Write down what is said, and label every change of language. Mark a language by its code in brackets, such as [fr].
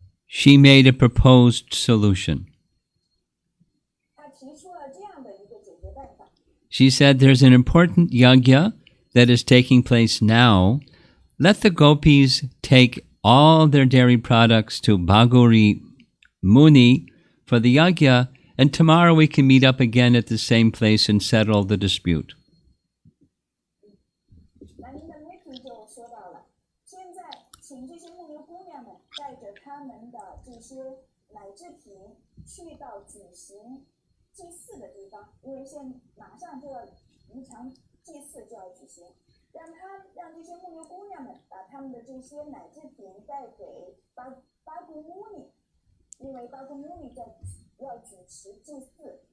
[en] She made a proposed solution. [zh] 她提出了这样的一个解决办法。 [en] She said, "There's an important yajna that is taking place now. Let the gopis take all their dairy products to Bhaguri Muni for the yajna, and tomorrow we can meet up again at the same place and settle the dispute." [zh] Nandamukhi 就说到了，现在请这些牧牛姑娘们带着他们的这些奶制品去到举行祭祀的地方，因为马上就要一场祭祀就要举行，让这些牧牛姑娘们把他们的这些奶制品带给巴古穆尼，因为巴古穆尼要举行祭祀。